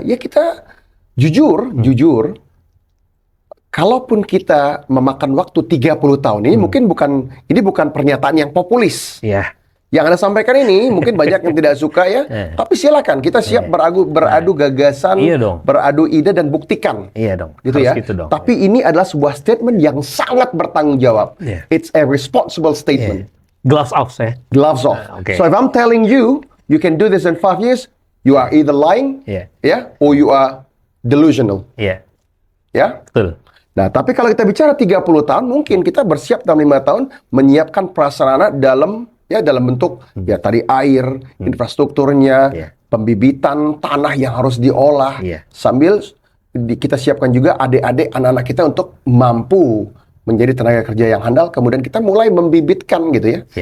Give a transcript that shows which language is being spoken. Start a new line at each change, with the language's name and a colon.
Indonesian: Ya kita jujur, kalaupun kita memakan waktu 30 tahun, ini mungkin bukan pernyataan yang populis. Iya. Yang Anda sampaikan ini mungkin banyak yang tidak suka ya, tapi silakan kita siap beradu gagasan, beradu ide dan buktikan. Iya dong. Gitu Harus ya. gitu dong. Tapi ini adalah sebuah statement yang sangat bertanggung jawab.
English: It's a responsible statement. Gloves off ya. Gloves off. So if I'm telling you, you can do this in 5 years, you are either lying, or you are delusional.
Indonesian: Iya. Ya. Betul. Nah, tapi kalau kita bicara 30 tahun, mungkin kita bersiap dalam 5 tahun menyiapkan prasarana dalam bentuk tadi air, infrastrukturnya, pembibitan tanah yang harus diolah, sambil kita siapkan juga adik-adik anak-anak kita untuk mampu menjadi tenaga kerja yang handal, kemudian kita mulai membibitkan gitu ya.